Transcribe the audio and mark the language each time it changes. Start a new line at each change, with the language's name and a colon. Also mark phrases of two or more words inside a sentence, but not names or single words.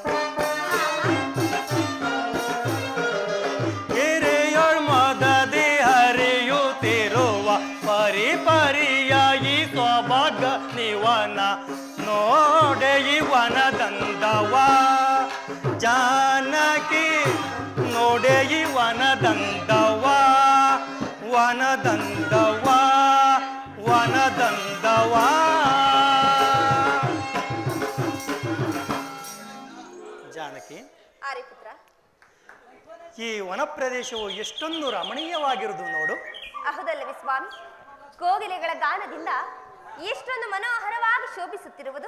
Kannada: ಗಿರಿಯೊಳ್ ಮೋದದಿ ಹರಿಯುತ್ತಿರುವ ಪರಿ ಪರಿಯಾಗಿ ಸೊಬಗ ನಿವನ ನೋಡೆ ಇವನದಂದವ ಜಾನಕಿ ನೋಡೆ ಇವನದಂದವ ವನದಂದವ ವನದಂದವ ಜಾನಕಿ ಆರಿಪುತ್ರ, ಈ ವನ ಪ್ರದೇಶವು ಎಷ್ಟೊಂದು ರಮಣೀಯವಾಗಿರುವುದು ನೋಡು. ಅಹುದಲ್ಲವೇ ಸ್ವಾಮಿ? ಕೋಗಿಲೆಗಳ ಗಾನದಿಂದ ಎಷ್ಟೊಂದು ಮನೋಹರವಾಗಿ ಶೋಭಿಸುತ್ತಿರುವುದು.